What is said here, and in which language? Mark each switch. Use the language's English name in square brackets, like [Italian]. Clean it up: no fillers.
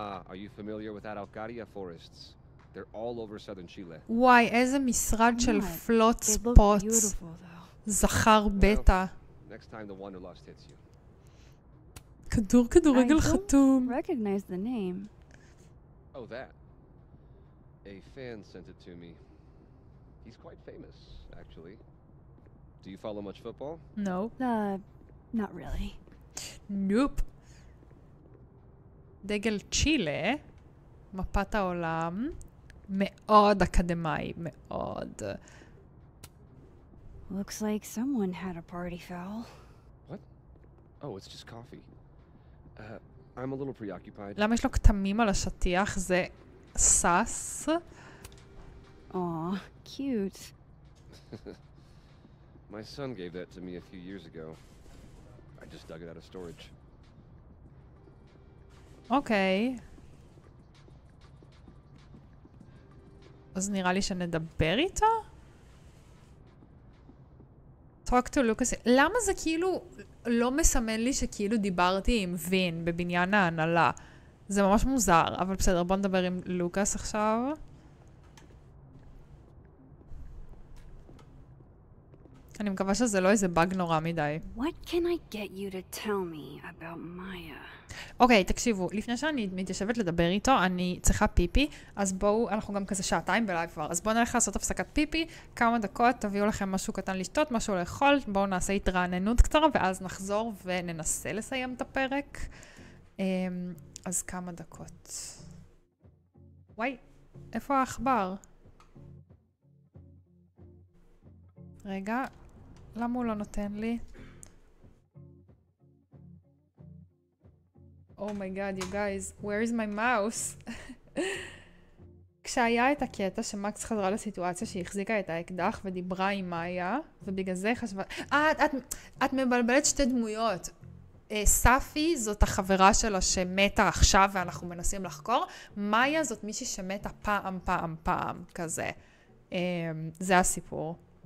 [English] Are you familiar with that Alcaria forests? They're all over southern Chile. [Hebrew] וואי, איזה משרד של פלוט ספוטס. זכר בטא. [English] Next time the wanderlust hits you. [Hebrew] כדורגל חתום. [English] Recognize the name. Oh, that. A fan sent it to me. He's quite famous, actually. Do you follow much football? No. Not really. נופ. [Hebrew] דגל צ'ילה, מפת העולם, מאוד אקדמאי, מאוד. [English] Looks like someone had a party foul. What? Oh, it's just coffee. I'm a little preoccupied. [Hebrew] למה יש לו כתמים על השטיח? זה סס. [English] Aw, cute. My son gave that to me a few years ago. I just dug it out of storage. [Hebrew] אוקיי. אז נראה לי שנדבר איתו? [English] talk to Lucas. [Hebrew] למה זה כאילו לא מסמן לי שכאילו דיברתי עם וין בבניין ההנהלה? זה ממש מוזר, אבל בסדר, בוא נדבר עם לוקאס עכשיו. אני מקווה שזה לא איזה באג נורא מדי. [English] What can I get you to tell me about Maya? [Hebrew] אוקיי, תקשיבו, לפני שאני מתיישבת לדבר איתו, אני צריכה פיפי, אז בואו, אנחנו גם כזה שעתיים בלייב כבר, אז בואו נלך לעשות הפסקת פיפי, כמה דקות, תביאו לכם משהו קטן לשתות, משהו לאכול, בואו נעשה התרעננות קצרה, ואז נחזור וננסה לסיים את הפרק. אז כמה דקות. וואי, איפה העכבר? רגע, למה הוא לא נותן לי? [English] Oh my god, you guys, where is my mouse? [Hebrew] כשהיה את הקטע שמקס חזרה לסיטואציה שהיא החזיקה את האקדח ודיברה עם מאיה, ובגלל זה חשבה... את מבלבלת שתי דמויות. ספי זאת החברה שלה שמתה עכשיו ואנחנו מנסים לחקור. מאיה זאת מישהי שמתה פעם כזה. זה הסיפור.